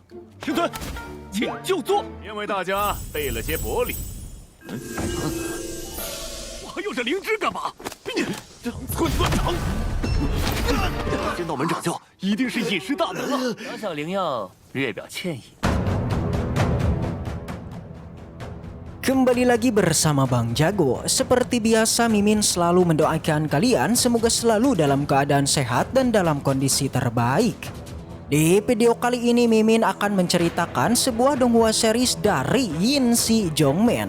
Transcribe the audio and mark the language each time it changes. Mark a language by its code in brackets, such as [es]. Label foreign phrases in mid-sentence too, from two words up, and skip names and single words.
[zh] 师尊，请就坐。便为大家备了些薄礼。我还有这灵芝干嘛？长寸断肠。仙道门掌教一定是隐世大能啊！小小灵药，略表歉意。 [id] Kembali lagi bersama Bang Jago. Seperti biasa Mimin selalu mendoakan kalian semoga selalu dalam keadaan sehat dan dalam kondisi terbaik. Di video kali ini Mimin akan menceritakan sebuah donghua series dari Yin Si Jongmen.